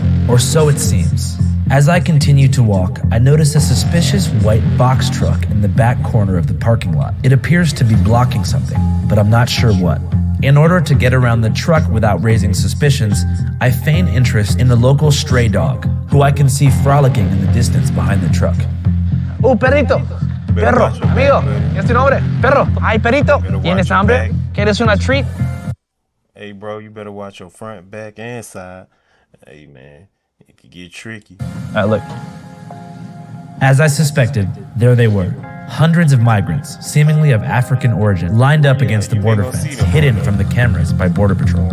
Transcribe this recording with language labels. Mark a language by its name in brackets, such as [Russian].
[English] Or so it seems. As I continue to walk, I notice a suspicious white box truck in the back corner of the parking lot. It appears to be blocking something, but I'm not sure what. In order to get around the truck without raising suspicions, I feign interest in the local stray dog, who I can see frolicking in the distance behind the truck. [Spanish] Perrito! Perro, amigo, ¿qué es tu nombre? Perro, ay, perrito, ¿tienes hambre? ¿Quieres una treat? [English] Hey, bro, you better watch your front, back, and side. Hey, man. It could get tricky. Look. As I suspected, there they were. Hundreds of migrants, seemingly of African origin, lined up against the border fence, hidden from the cameras by Border Patrol.